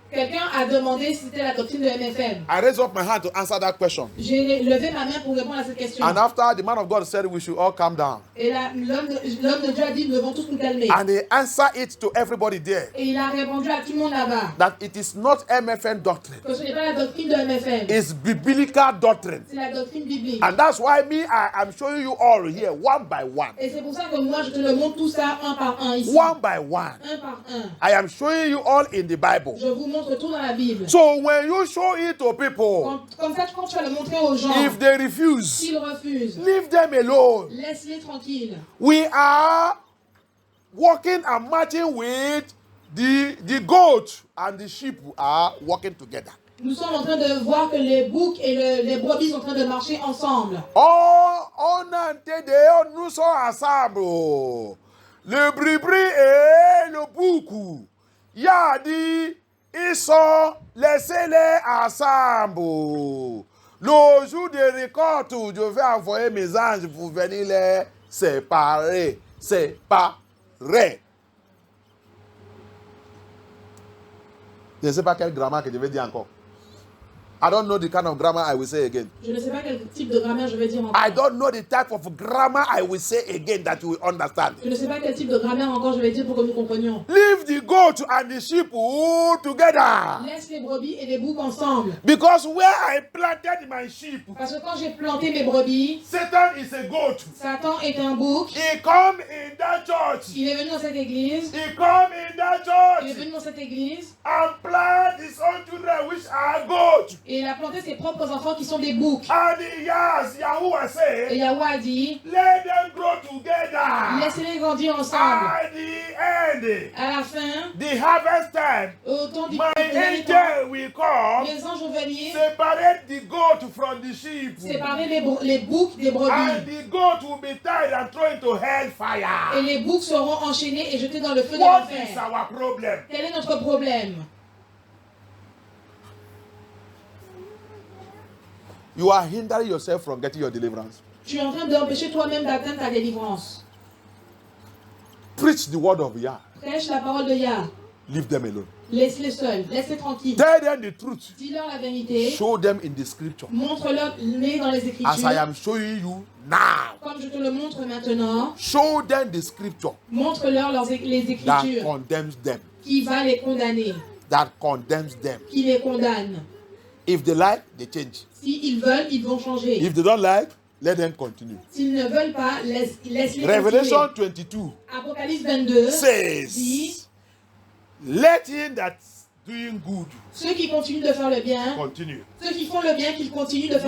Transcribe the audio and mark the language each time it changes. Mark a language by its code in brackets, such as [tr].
[fr] Quelqu'un a demandé si c'était la doctrine de MFM. [en] I raised up my hand to answer that question. [fr] J'ai levé ma main pour répondre à cette question. [en] And after the man of God said we should all calm down. [fr] Et l'homme de Dieu a dit, nous devons tous nous calmer. [en] And he answered it to everybody there [fr] Et il a répondu à tout le monde là-bas [en] that it is not MFM doctrine. [fr] que ce n'est pas la doctrine de MFM. [en] It's biblical doctrine. [fr] C'est la doctrine biblique. [en] And that's why I am showing you all here one by one. [fr] Et c'est pour ça que moi, je te le montre tout ça un par un ici. [en] One by one. [fr] Un par un. [en] I am showing you all in the Bible. [fr] Je vous montre tout dans la Bible. [en] So when you show it to people, [fr] Comme ça, quand tu vas le montrer aux gens, [en] if they refuse, [fr] s'ils refusent, [en] leave them alone. [fr] laisse-les tranquilles. [en] We are walking and marching with the goat and the sheep are walking together. [fr] Nous sommes en train de voir que les boucs et les brebis sont en train de marcher ensemble. On entend nous sommes ensemble. Le brebis et le bouc. Il a dit, ils sont laissés-les ensemble. Le jour de récolte, je vais envoyer mes anges pour venir les séparer. Séparer. Je ne sais pas quelle grammaire que je vais dire encore. [en] I don't know the kind of grammar I will say again. [fr] Je ne sais pas quel type de grammaire je vais dire encore. [en] I don't know the type of grammar I will say again that you will understand. [fr] Je ne sais pas quel type de grammaire encore je vais dire pour que nous comprenions. [en] Leave the goat and the sheep all together. [fr] Laisse les brebis et les boucs ensemble. [en] Because where I planted my sheep, [fr] Parce que quand j'ai planté mes brebis, [en] Satan is a goat. [fr] Satan est un bouc. [en] He come in that church. [fr] Il est venu dans cette église. [en] He come in that [fr] Il est [en] church [fr] venu dans cette église. [en] and plant his own children which are goat. [fr] Et il a planté ses propres enfants qui sont des boucs. [en] And yes, Yahuwah [fr] Et [en] say, [fr] Yahweh a dit, [en] let them grow together. [fr] laissez-les grandir ensemble. [en] At the end, [fr] À la fin, [en] the harvest time, [fr] au temps du [en] my [fr] dernier temps, [en] angel will come, [fr] les anges vont venir [en] separate the goat from the sheep. [fr] séparer les boucs des [en] And [fr] brebis. [en] the goat will be tied and thrown into hellfire. [fr] Et les boucs seront enchaînés et jetés dans le feu de [en] What is [fr] l'enfer. [en] our problem? [fr] Quel est notre problème? [en] You are hindering yourself from getting your deliverance. [fr] Tu es en train d'empêcher toi-même d'atteindre ta délivrance. [en] Preach the word of Yah. [fr] Prêche la parole de Yah. [en] Leave them alone. [fr] Laisse-les seuls. Laisse-les tranquilles. [en] Tell them the truth. [fr] Dis-leur la vérité. [en] Show them in the scripture. [fr] Montre-leur né dans les [en] As I [fr] Écritures. [en] am showing you now. [fr] Comme je te le montre maintenant. [en] Show them the scripture [fr] Montre-leur les [en] that [fr] Écritures. [en] condemns them. [fr] Qui va les condamner. [en] That condemns them. [fr] Qui les condamne. [en] If they like, they change. [fr] S'ils veulent, ils vont changer. [en] If they don't like, let them continue. [fr] S'ils ne veulent pas, laisse-les [en] Revelation [fr] continuer. [en] 22 [fr] Apocalypse 22 dit, [en] says, let him that's doing good [fr] ceux qui continuent de faire le bien, [en] continue. [fr] ceux qui font le bien, qu'ils continuent de faire